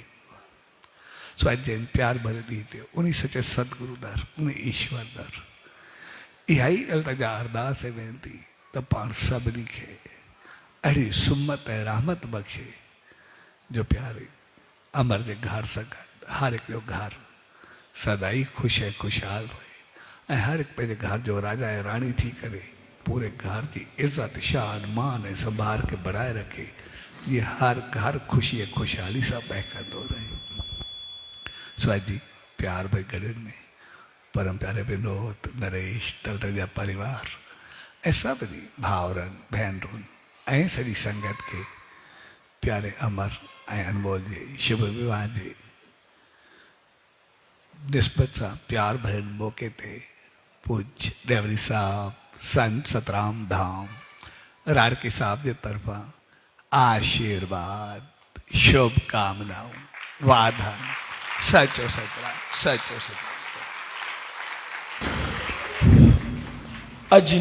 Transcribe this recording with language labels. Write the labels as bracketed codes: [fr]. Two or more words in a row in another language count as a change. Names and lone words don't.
[sd] सो अॼु जंहिं प्यार भरे ॾींहं ते उन सचे सतगुरु दर, उन ईश्वर दर इहा ई तंहिंजा अरदास ऐं वेनती त पाण सभिनी खे अहिड़ी सुमत ऐं रहमत बख़्शे जो प्यारे अमर जे घर सां गॾु हर हिकिड़ो घर सदाई ख़ुशि ऐं ख़ुशहाल रहे ऐं हर हिकु पंहिंजे घर जो राजा ऐं राणी थी करे पूरे घर की इज्जत शान मान ऐं संभाल के बढ़ाए रखे, ये हर घर खुशी ऐं खुशहाली सां महकंदो रहे। सो अॼु जी प्यार भई गॾनि में परम प्यारे विनोद नरेश तलट जा परिवार ऐं सभिनी भाउरनि भेनरुनि ऐं सॼी संगत के प्यारे अमर ऐं अनमोल जे शुभ विवाह जे निस्बत सां प्यार भरे मौके ते पूज्य डेवरी साहब संत सतराम धाम राड़की साहब जे तरफां आशीर्वाद शुभकामनाऊं वाधन सचो सतराम सचो सतराम।